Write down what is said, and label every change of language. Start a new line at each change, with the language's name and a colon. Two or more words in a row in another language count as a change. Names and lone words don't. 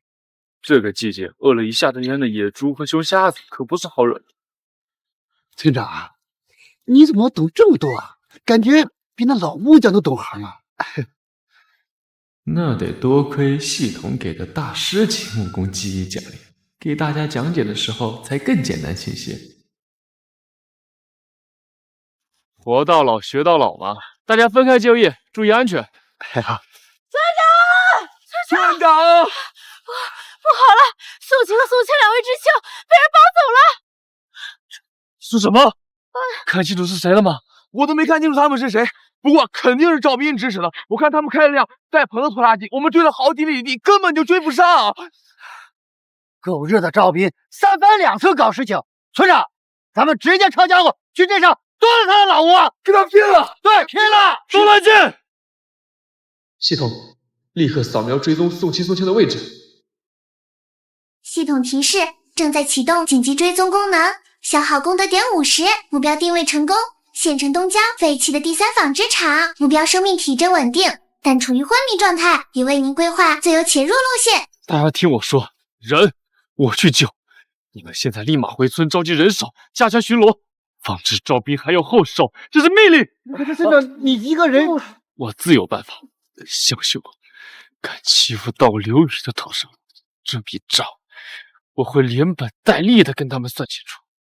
Chinese: 這個季節，餓了一下子天的野豬和熊瞎子可不是好惹的。村長，你怎麼懂這麼多啊？感覺比那老木匠都懂行啊！那得多虧系統給的大師級木工技藝獎勵，給大家講解的時候才更簡單清晰。活到老學到老嘛，大家分開就業，注意安全。哎呀，村長，不好了，宋晴和宋倩兩位知青被人绑走了。是什麼？看清楚是誰了嗎？我都沒看清楚他們是誰，不過肯定是趙斌指使的。我看他們開了輛帶棚的拖拉機，我們追了好幾里地，根本就追不上。狗日的趙斌三番兩次搞事情，村長，咱們直接抄家伙去镇上剁了他的老窝，跟他拼了！对，拼了！都冷靜！系統，立刻掃描追蹤宋晴、宋倩的位置。系統提示：正在啟動緊急追蹤功能，消耗功德點50，目標定位成功。縣城東郊廢棄的第3紡織廠，目標生命體徵穩定，但處於昏迷狀態，已為您規劃最有潛入路線。大家聽我說，人我去救，你們現在立馬回村召集人手，加強巡邏，防止趙斌還有後手，這是命令。可是村長，你一個人，我自有辦法。相信我，敢欺負到劉宇的头上，這筆賬我會連本帶利的跟他們算清楚。